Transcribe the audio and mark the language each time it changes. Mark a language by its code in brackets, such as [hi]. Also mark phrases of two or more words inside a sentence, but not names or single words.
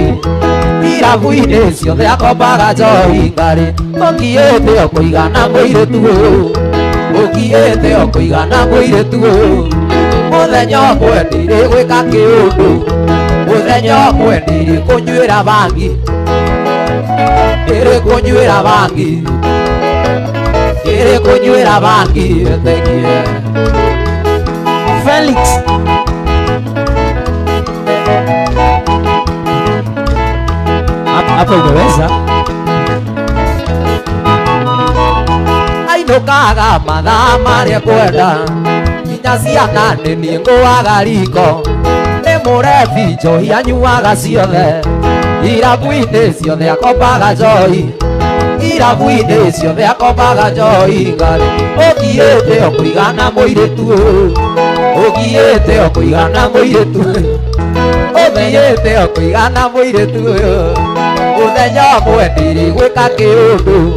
[ki] irabu-inĩ ciothe akombaga njohi ngarĩ ũkiĩte ũkũigana mũirĩtu ũyũ ũkiĩte ũkũigana mũirĩtu ũyũ mũthenya ũmwe ndirĩ gwĩka kĩũndũ mũthenya ũmwe ndirĩ kũnyuĩra bangi ndirĩ kũnyuĩra bangi ndirĩ kũnyuĩra bangi wĩtĩkie [sw] Felix hapo umeweza [ki] ainũkaga mathaa marĩa kwenda nginya ciana nĩ niĩ ngũaga riko nĩ mũrebi njohi anyuaga ciothe irabu-inĩ ciothe akombaga njohi irabu-inĩ ciothe akombaga njohi ngarĩ ũkiĩte ũkũigana mũirĩtu ũyũ ũkiĩte ũkũigana mũirĩtu ũyũ ũthiĩte ũkũigana mũirĩtu ũyũ mũthenya ũmwe ndirĩ gwĩka kĩũndũ